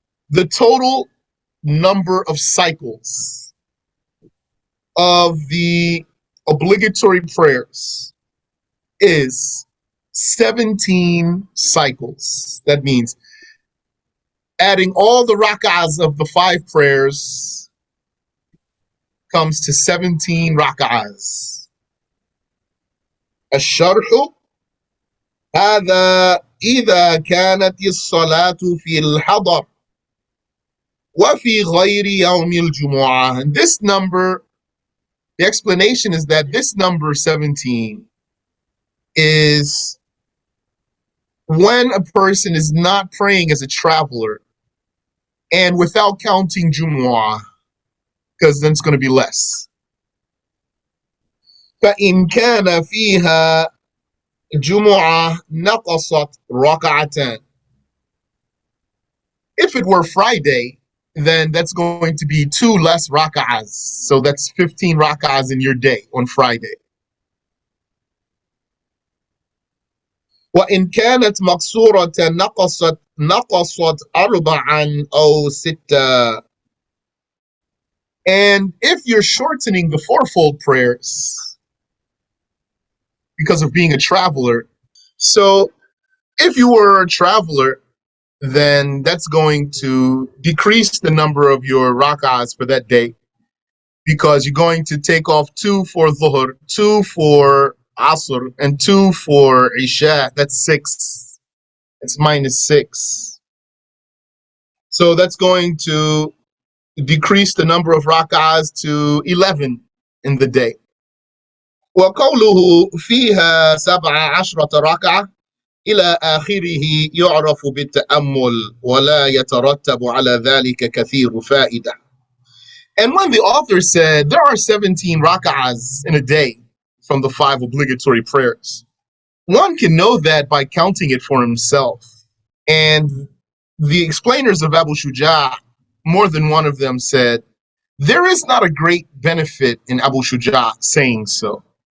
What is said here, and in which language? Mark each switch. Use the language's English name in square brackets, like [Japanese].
[English] The total number of cycles of the obligatory prayers is 17 cycles. That means adding all the rak'ahs of the 5 prayers comes to 17 rak'ahs. [Arabic] الشرح هذا إذا كانت الصلاة في الحضر وفي غير يوم الجمعة. [English] And this number, the explanation is that this number 17 is when a person is not praying as a traveler and without counting Jumu'ah, because then it's going to be less. [Arabic] فإن كان فيها جمعة نقصت ركعتان. [English] If it were Friday, then that's going to be 2 less rak'ahs. So that's 15 rak'ahs in your day on Friday. [Arabic] وإن كانت مقصورة نقصت 4 أو 6. [English] And if you're shortening the 4-fold prayers because of being a traveler, so if you were a traveler, then that's going to decrease the number of your rak'ahs for that day, because you're going to take off 2 for Dhuhr, 2 for Asr, and 2 for Isha. That's 6. It's minus 6. So that's going to decrease the number of rak'ahs to 11 in the day. [Arabic] وقوله فيها 17 ركعة إلى آخره يعرف بالتأمل ولا يترتب على ذلك كثير فائدة. [English] And when the author said there are 17 rak'ahs in a day from the 5 obligatory prayers, one can know that by counting it for himself. And the explainers of Abu Shuja', more than one of them said, there is not a great benefit in Abu Shuja' saying so.